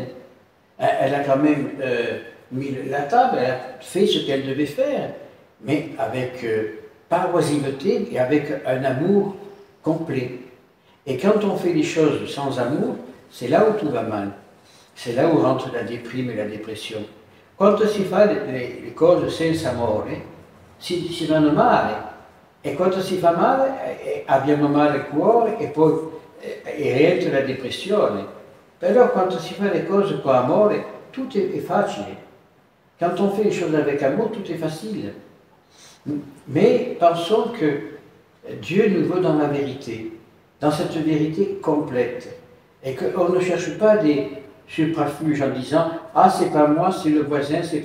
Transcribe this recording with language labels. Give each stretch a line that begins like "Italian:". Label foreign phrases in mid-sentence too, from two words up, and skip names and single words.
French: Elle a quand même mis la table, elle a fait ce qu'elle devait faire, mais avec pas oisiveté et avec un amour complet. Et quand on fait les choses sans amour, c'est là où tout va mal. C'est là où rentre la déprime et la dépression.
Italian: Quando si fa le cose senza amore, si vanno male. E quando si fa male, abbiamo male il cuore e poi rientra la depressione. Però quando si fa le cose con amore,
French: tout est facile. Quand on fait les choses avec amour, tout est facile. Mais pensons que Dieu nous veut dans la vérité, dans cette vérité complète. Et qu'on ne cherche pas des superfluges en disant « Ah, c'est pas moi, c'est le voisin, c'est pas...